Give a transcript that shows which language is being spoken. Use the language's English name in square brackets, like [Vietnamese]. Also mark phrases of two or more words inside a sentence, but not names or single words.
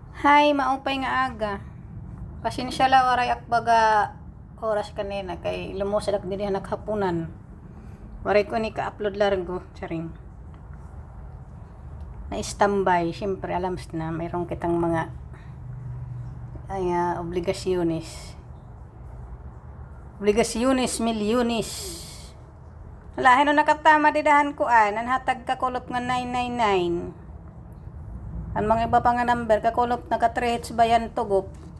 [Waray] Hay, maupay nga aga. Pasensya la waray akbaga oras kanina kay lumusad ak dinhi naghapunan. Waray ko ni ka-upload largo, charing. Na-standby, [Filipino] syempre alam na mayroong kitang mga obligasyones. [Waray] Obligasyones, milyones. Lahi no nakatama didahan ko nanhatag kakulop nga 999. Ang mga iba pa nga number kakulop naka 3 hits bayan tugop.